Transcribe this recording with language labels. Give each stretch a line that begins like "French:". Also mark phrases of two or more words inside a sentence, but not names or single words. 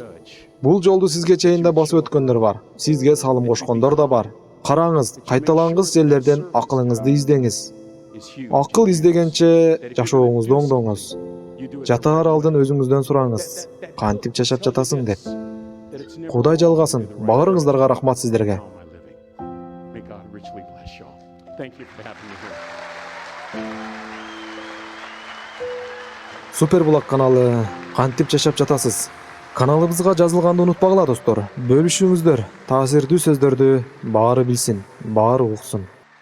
Kyrgyz: Бул жолду сизге чейин да басып өткөндөр бар. Сизге салым кошкондор да бар. Караңыз, кайталангыс жерлерден акылыңызды издеңиз. Акыл издегенче жашооңузду оңдоңуз. Жатаар алдын өзүңүздөн сураңыз. Кантип жашап жатасың деп. Кудай жалгасын. Баарыңыздарга рахмат сиздерге.
English: May God richly bless y'all. Thank you for having me here.
Kyrgyz: Супербулак каналы. Кантип жашап жатасыз? Каналыбызга жазылганды унутпагыла достор. Бөлүшүңүздөр. Таасирдүү сөздөрдү баары билсин, баары уксун.